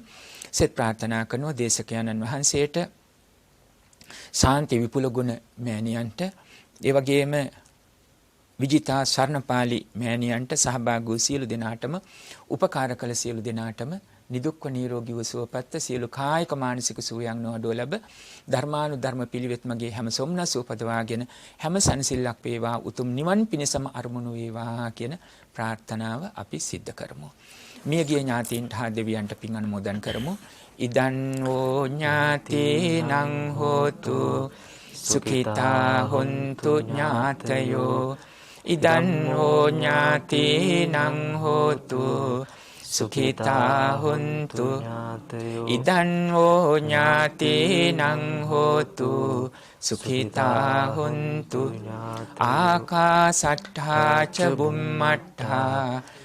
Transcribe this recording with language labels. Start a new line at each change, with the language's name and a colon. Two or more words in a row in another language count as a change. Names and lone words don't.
Sinhala: සෙත් ප්‍රාර්ථනා කරනවා දේශකයන්න් වහන්සේට, ශාන්ති විපුල ගුණ මෑණියන්ට, ඒ වගේම විජිතා ස්වර්ණපාලි මෑණියන්ට, සහභාගී වූ සියලු දෙනාටම, උපකාර කළ සියලු දෙනාටම නිදුක්ව නිරෝගීව සුවපත්ව සියලු කායික මානසික සුවයන් නොඅඩුව ලැබ ධර්මානුධර්ම පිළිවෙත් මගේ හැම සොම්නස් උපදවාගෙන හැම සනසිල්ලක් වේවා උතුම් නිවන් පිණසම අරමුණු වේවා කියන ප්‍රාර්ථනාව අපි සිද්ධ කරමු. මියගිය ඥාතීන්ට හා දෙවියන්ට පින් අනුමෝදන් කරමු.
Pali: ඉදන් හෝ ඥාතීනං හෝතු සුඛිතා හොන්තු ඥාතයෝ ඉදන් හෝ ඥාතීනං හෝතු සුඛිතා හොන්තු ඉදන් හෝ ඥාතීනං හෝතු සුඛිතා හොන්තු ආකාසට්ඨා ච බුම්මට්ඨා